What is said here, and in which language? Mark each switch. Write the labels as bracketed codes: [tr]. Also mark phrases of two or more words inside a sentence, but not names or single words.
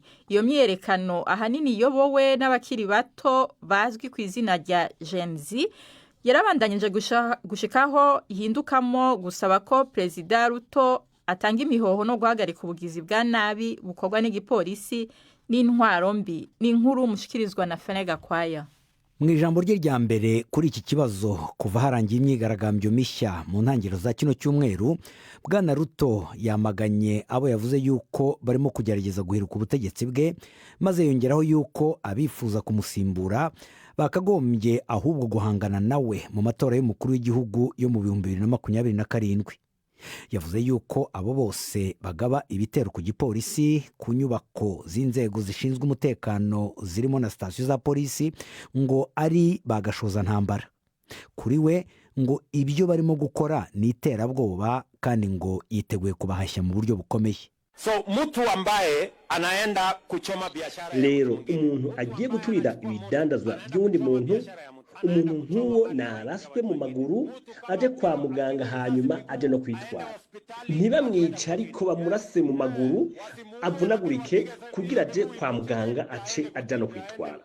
[rn] Iyo myerekano ahanini yobowe n'abakiri bato bazwi ku izina rya Gen Z yarabandanyije gushikaho ihindukamo gusaba ko Perezida Ruto atanga imihoho no guhagarika ubugizi bwa nabi bukorwa n'igipolisi n'intwaro mbi. Ni inkuru mushikirizwa na Fenega Kwaya. [rw] Mu ijambo rye rya mbere kuri iki kibazo kuva harangiye imyigaragambyo mishya mu ntangiriro za kino cyumweru, Bwana Ruto yamaganye abo yavuze yuko barimo kugerageza guheruka ubutegetsi bwe, maze yongeraho yuko abifuza kumusimbura bakagombye ahubwo guhangana nawe mu matora y'umukuru w'igihugu yo mu 2027. Yavuze yuko abo bose bagaba ibitero ku gipolisi, ku nyubako z'inzego zishinzwe umutekano zirimo na sitasiyo za polisi ngo ari bagashoza ntambara. Kuri we ngo ibyo barimo gukora ni iterabwoba kandi ngo yiteguye kubahashya mu buryo bukomeye. [sw] So mtu ambaye anaenda kuchoma biashara [rn] lero umuntu agiye guturira ibidandazwa by'undi muntu, umuntu nk'uwo naraswe mu maguru aje kwa muganga hanyuma aje no kwitwara. Ntibamwica ariko bamurase mu maguru avunagurike kugira aje kwa muganga ace aje no kwitwara.